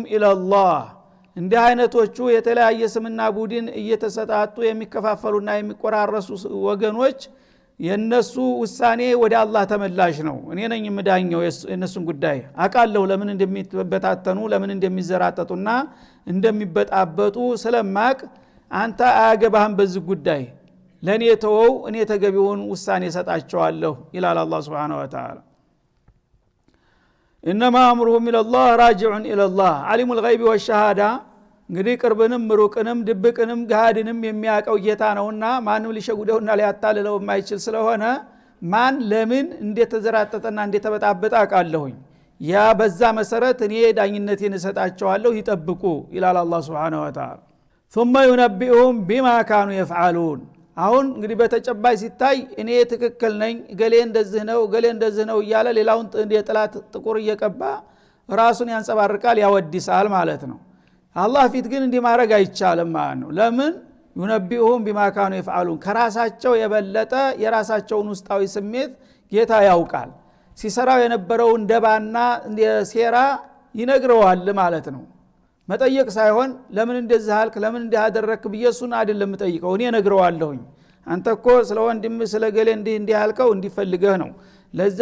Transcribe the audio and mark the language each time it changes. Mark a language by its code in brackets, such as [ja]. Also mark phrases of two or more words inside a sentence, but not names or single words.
[am] ኢለላህ እንዲህ አይነቶቹ የተለያየ ስምና ቡድን እየተሰጣጡ የሚከፋፈሉና የሚቆራረሱ ወገኖች የነሱ ውሳኔ ወደ አላህ ተመላሽ ነው። እኔ ነኝ የምዳኘው የነሱን ጉዳይ አቃለው ለምን እንደሚበታተኑ ለምን እንደሚዘራጠጡና እንደሚበጣበጡ ስለማቅ አንተ አያገባህም በዚህ ጉዳይ ለኔ ተወው እኔ ተገቢውን ውሳኔ ሰጣቸዋለሁ ይላል አላህ [ar] سبحانه وتعالى። انما امرهم الى الله راجع الى الله علم الغيب والشهاده [am] እንግዲህ ቅርብንም ሩቅንም ድብቅንም ጋድንም የሚያቀው ጌታ ነውና ማንም ሊሸጉደውና ሊያታልለው የማይችል ስለሆነ ማን ለምን እንደተዘራጠጠና እንደተበጣበጠ አቃለሁኝ ያ በዛ መሰረት እኔ ዳኝነቴን እሰጣቸዋለሁ ይጠብቁ ይላል አላህ [ar] سبحانه وتعالى ثم ينبئهم بما كانوا يفعلون [am] አሁን እንግዲህ በተጨባጭ ሲታይ እኔ ትክክል ነኝ ገሌ እንደዚህ ነው እያለ ሌላውን የጥላት ጥቁር እየቀባ ራሱን ያንጸባርቃል ያወድሳል ማለት ነው አላህ ፊት ግን እንዲህ ማድረግ አይቻልም ማለት ነው ለምን [ar] ينبئهم بما كانوا يفعلون [am] ከራሳቸው የበለጠ የራሳቸውን ውስጣዊ ስሜት ጌታ ያውቃል ሲሰራው የነበረውን ደባና ሴራ ይነግረዋል ማለት ነው መጠየቅ ሳይሆን ለምን እንደዚህ አልክ ለምን እንዲህ አደረክ በየሱን አይደለም መጠይቀው እኔ ነግረዋለሁኝ አንተኮ ስለ ወንድም ስለ ገሌ እንዲህ አልከው እንዲፈልገህ ነው ለዛ